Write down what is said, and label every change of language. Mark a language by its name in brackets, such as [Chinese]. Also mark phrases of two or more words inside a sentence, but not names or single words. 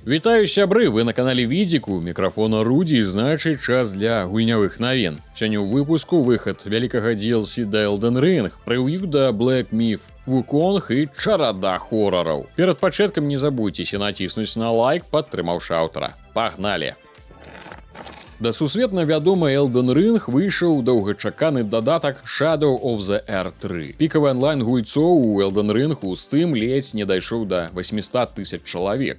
[Belarusian] Вітаю, сябры, вы на канале Відзіку, мікрафона Руді, значыць час для гульнявых навін. Сёння ў выпуску выхад вялікага DLC да Elden Ring, прэв'ю да Black Myth Wukong і чарада хорараў. Перад пачаткам не забудзьцеся націснуць на лайк, падтрымаўшы аўтара. Пагналі! Да сусветна вядомы Elden Ring выйшаў доўгачаканы дадатак Shadow of the Earth 3. Пікавы онлайн гульцоў у Elden Ring у Steam ледзь не дайшоў да 800 000 чалавек.